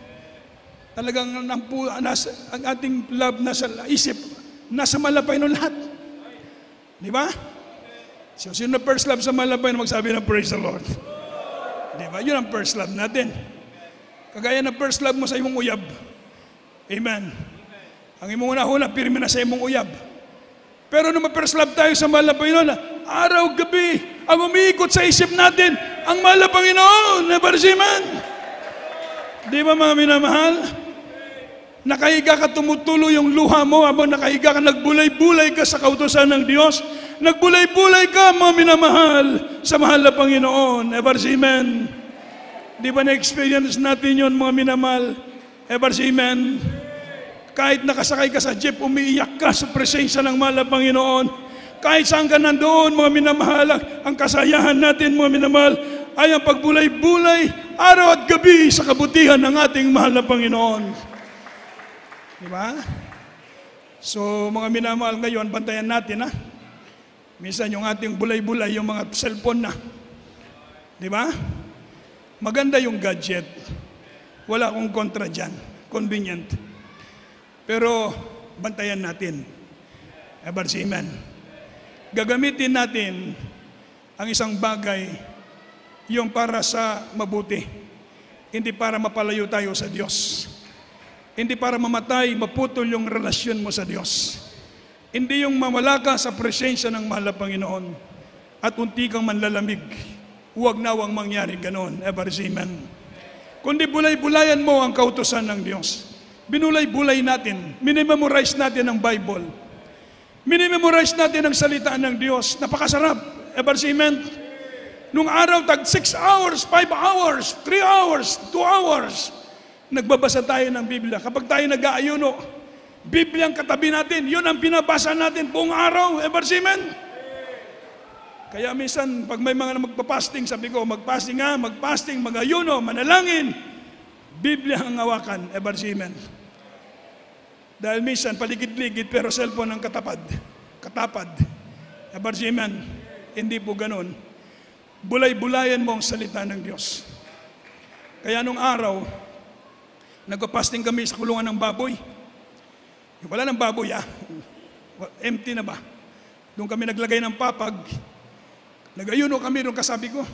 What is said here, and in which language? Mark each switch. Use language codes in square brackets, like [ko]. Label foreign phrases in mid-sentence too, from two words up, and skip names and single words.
[tl] Talagang ang ating love nasa isip, nasa mahal na Panginoon lahat. Di ba? So, sino na [en] first love [tl] sa mahal na Panginoon, magsabi ng [en] praise the Lord. [tl] Di ba? Yun ang [en] first love [tl] natin. Kagaya ng [en] first love [tl] mo [ceb] sa imong uyab. [tl] Amen. [ceb] Ang imong unahuna, pirmi na sa imong uyab. [tl] Pero nung [en] first love [tl] tayo sa mahal na Panginoon, araw, gabi, ang umiikot sa isip natin, ang mahal na Panginoon. Amen. Di ba mga minamahal? Nakahiga ka, tumutulo yung luha mo habang nakahiga ka, nagbulay-bulay ka sa kautusan ng Diyos. Nagbulay-bulay ka, mga minamahal, sa mahal na Panginoon. [en] Ever amen. [tl] Di ba na-experience natin yun, mga minamahal? [en] Ever say amen? [tl] Kahit nakasakay ka sa jeep, umiiyak ka sa presensya ng mahal na Panginoon. Kahit saan ka nandoon, mga minamahal, ang kasayahan natin, mga minamahal, ay ang pagbulay-bulay, araw at gabi sa kabutihan ng ating mahal na Panginoon. Di ba? So, mga minamahal ngayon, bantayan natin, ha? Minsan yung ating bulay-bulay, yung mga cellphone na. Di ba? Maganda yung gadget. Wala akong kontra dyan. Convenient. Pero, bantayan natin. [en] Ever say amen. [tl] Gagamitin natin ang isang bagay yung para sa mabuti. Hindi para mapalayo tayo sa Diyos. Hindi para mamatay, maputol yung relasyon mo sa Diyos. Hindi yung mawala ka sa presensya ng mahal na Panginoon at unti kang manlalamig. Huwag nawang mangyari ganon. [en] Ever say amen. [tl] Kundi bulay-bulayan mo ang kautusan ng Diyos. Binulay-bulay natin. Minimemorize natin ang Bible. Minimemorize natin ang salita ng Diyos. Napakasarap. [en] Ever say amen. [tl] Nung araw, tag 6 hours, 5 hours, 3 hours, 2 hours, nagbabasa tayo ng Biblia. Kapag tayo nag-aayuno, Biblia ang katabi natin. Yun ang binabasa natin buong araw. [en] Ever say amen. [tl] Kaya minsan, pag may mga magpa-fasting, sabi ko, mag-fasting nga, mag-fasting, mag-ayuno, manalangin. Biblia ang hawakan. [en] Ever say amen. [tl] Dahil minsan, paligid-ligid, pero cellphone ang katapad. [en] Ever say amen. [tl] Hindi po ganun. Bulay-bulayan mo ang salita ng Diyos. Kaya nung araw, nagpa-fasting kami sa kulungan ng baboy. Wala ng baboy, empty na ba? Doon kami naglagay ng papag. Nag-ayuno kami doon, kasabi ko.